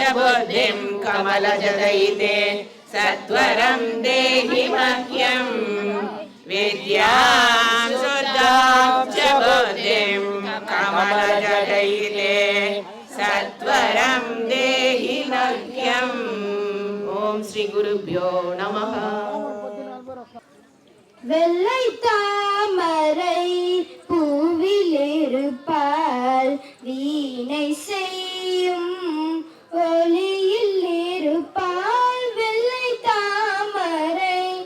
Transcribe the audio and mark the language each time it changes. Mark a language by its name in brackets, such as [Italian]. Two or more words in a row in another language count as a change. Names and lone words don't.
[Sanskrit] बुद्धिं कमलजदयिते सत्वरं देहि मह्यम् विद्यां शुद्धां च बुद्धिं कमलजटैले सत्वरं देहि मह्यम् ओम श्री गुरुभ्यो नमः [Tamil] வெள்ளை தாமரை பூவிலிருப்பாள் வீணை செய்யும் ஒளியில் இருப்பாள் வெள்ளை தாமரை